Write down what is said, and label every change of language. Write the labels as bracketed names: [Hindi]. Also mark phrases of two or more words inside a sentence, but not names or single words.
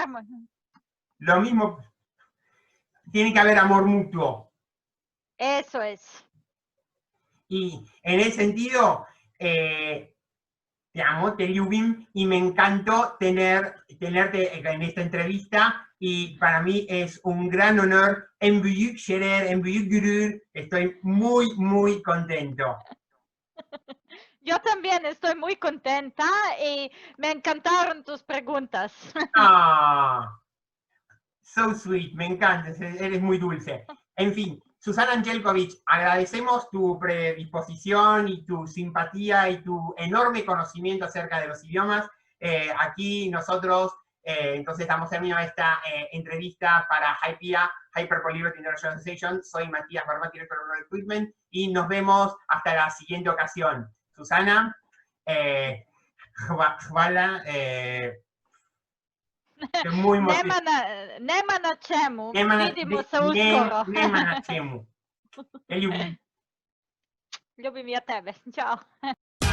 [Spanish] Lo mismo, tiene que haber amor mutuo. Eso es. Y en ese sentido, te amo, te lluvim, y me encantó tenerte en esta entrevista, y para mí es un gran honor. [Turkish] En büyük şerer, en büyük gurur, [Spanish] estoy muy, muy contento. Yo también estoy muy contenta y me encantaron tus preguntas. [English] So sweet, [Spanish] me encanta, eres muy dulce. En fin, Susana Angelkovich, agradecemos tu predisposición y tu simpatía y tu enorme conocimiento acerca de los idiomas. Aquí nosotros, entonces, damos término a esta entrevista para HYPIA, Hyper Polyglot International Association. Soy Matías Barbat, director de Equipment, y nos vemos hasta la siguiente ocasión. Susana, hvala, muy [Serbian] Nema na čemu. Vidimo se uskoro. Nema na čemu. Ljubim. Ljubim ja tebe. Ćao.